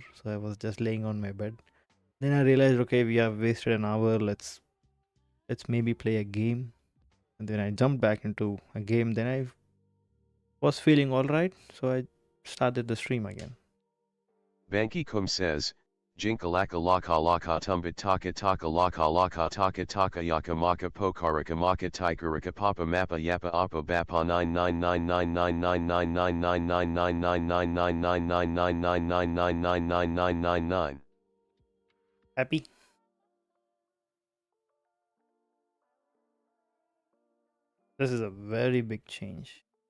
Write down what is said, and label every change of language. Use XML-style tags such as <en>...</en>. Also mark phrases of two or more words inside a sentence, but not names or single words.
<en>So I was just laying on my bed. Then I realized, okay, we have wasted an hour. Let's maybe play a game. And then I jumped back into a game. Then I was feeling all right, so I started the stream again. Banky Kum says, Jinkalaka laka laka tumbit taka laka taka yaka maka pokaraka maka tikaraka papa mappa yappa appa bappa 999999999999999999999999999999999. Happy? This is a very big change.</en>